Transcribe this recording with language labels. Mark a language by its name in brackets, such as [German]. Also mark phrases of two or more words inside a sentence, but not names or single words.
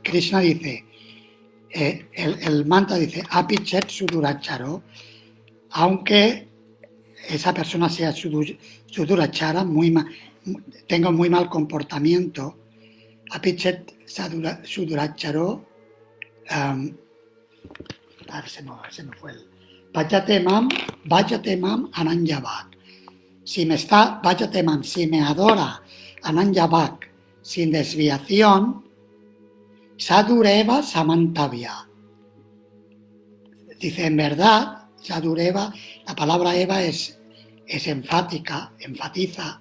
[Spanish] Krishna dice, el mantra dice, [Sanskrit] अपिचेत् सुदुराचारो, [Spanish] aunque esa persona sea Sudurachara, tenga muy mal comportamiento, [Sanskrit] अपिचेत् सुदुराचारो, [Spanish] se me fue el... [Sanskrit] वजते मां अनन्यवाक्. [Spanish] Si me adora Ananyavak sin desviación, [Sanskrit] सदुरेव समन्तव्य. [Spanish] Dice, en verdad, Sadureva, la palabra Eva es enfática, enfatiza.